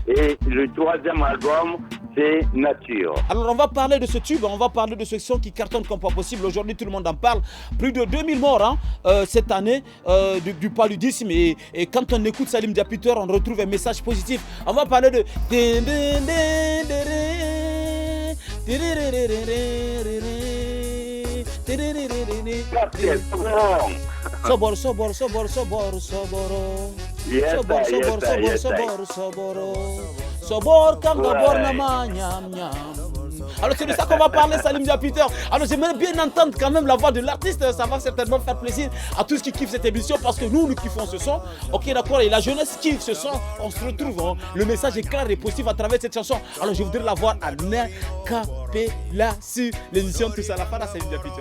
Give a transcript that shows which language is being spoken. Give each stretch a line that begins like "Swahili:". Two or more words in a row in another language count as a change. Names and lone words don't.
French: Et le troisième album, c'est Nature. Alors on va parler de ce tube, on va parler de ce son qui cartonne comme pas possible. Aujourd'hui, tout le monde en parle. Plus de 2000 morts cette année du paludisme. Et quand on écoute Salim Diapiter, on retrouve un message positif. On va parler de... Sobor, sobor, sobor, sobor, soboro. Sobor, sobor, sobor, sobor, soboro. Sobor, kangabor nama nyam nyam. Alors c'est de ça qu'on va parler, Salim Diapiter. Alors j'aimerais bien entendre quand même la voix de l'artiste. Ça va certainement faire plaisir à tous qui kiffent cette émission parce que nous kiffons ce son. Ok, d'accord, et la jeunesse kiffe ce son. On se retrouve, le message est clair et positif à travers cette chanson. Alors je voudrais la voir à Capella sur l'émission Tous à la fin, Salim Diapiter.